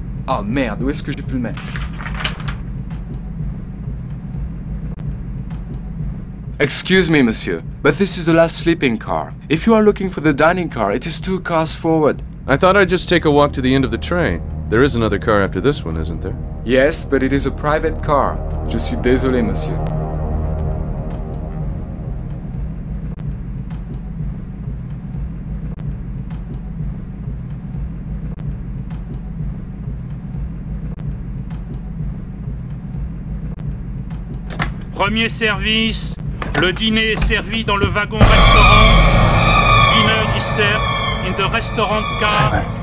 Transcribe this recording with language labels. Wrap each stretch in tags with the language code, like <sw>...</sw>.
<fr>Oh merde, où est-ce que j'ai pu le mettre?</fr> <en>Excuse me, monsieur, but this is the last sleeping car. If you are looking for the dining car, it is 2 cars forward. I thought I'd just take a walk to the end of the train. There is another car after this one, isn't there? Yes, but it is a private car.</en> <fr>Je suis désolé, monsieur. Premier service, le dîner est servi dans le wagon-restaurant.</fr> <en>Dinner is served in the restaurant car.</en>